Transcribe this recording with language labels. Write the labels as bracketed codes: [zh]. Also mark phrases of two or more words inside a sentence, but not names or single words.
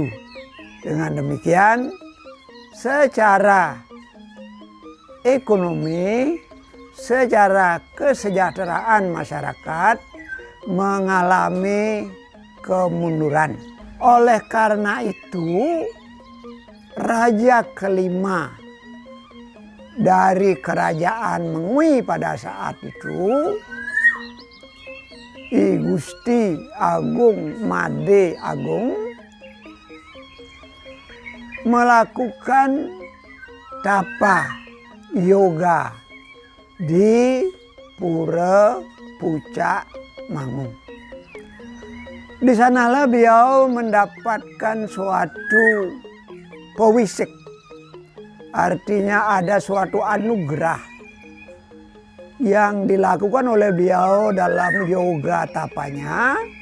[id] Dengan demikian, secara ekonomi, secara kesejahteraan masyarakat mengalami kemunduran. Oleh karena itu, raja kelima dari kerajaan Mengui pada saat itu, I Gusti Agung Made Agung, melakukan tapa yoga di Pura Pucak Mangung. Di sanalah beliau mendapatkan suatu pewisik, artinya ada suatu anugerah yang dilakukan oleh beliau dalam yoga tapanya